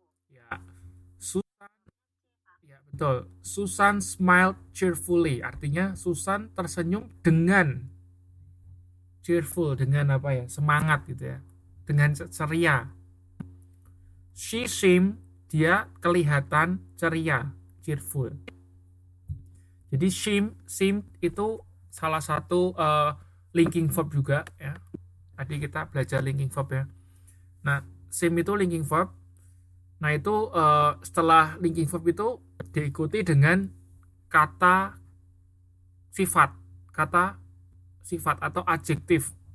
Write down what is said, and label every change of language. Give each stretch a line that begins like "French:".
Indonesian: Ya, Susan, ya betul.
English: Susan smiled cheerfully,
Indonesian: artinya Susan tersenyum dengan cheerful, dengan apa ya? Semangat gitu ya. Dengan ceria.
English: She seemed,
Indonesian: dia kelihatan ceria, cheerful. Jadi seem itu salah satu linking verb juga ya. Tadi kita belajar linking verb ya. Nah, seem itu linking verb. Nah, itu setelah linking verb itu diikuti dengan kata sifat, kata sifat atau adjektif.